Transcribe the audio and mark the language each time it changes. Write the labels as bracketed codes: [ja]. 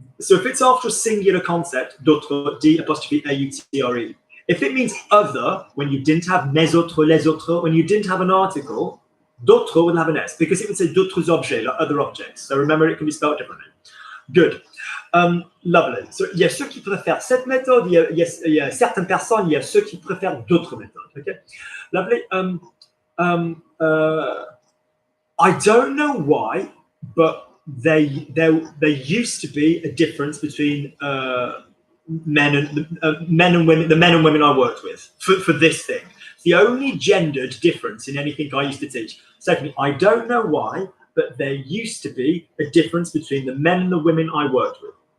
[en] So if it's after a singular concept, d'autre, D apostrophe A-U-T-R-E. If it means other, when you didn't have mes autres, les autres, when you didn't have an article, d'autres will have an S, because it would say d'autres objets, like other objects. So remember, it can be spelled differently. Good. Lovely. [fr] So, il y a ceux qui préfèrent cette méthode, il y a certaines personnes, il y a ceux qui préfèrent d'autres méthodes. [en] Okay? Lovely. I don't know why, but there used to be a difference between men and women, the men and women I worked with for this thing. It's the only gendered difference in anything I used to teach. Secondly, I don't know why, but there used to be a difference between the men and the women I worked with.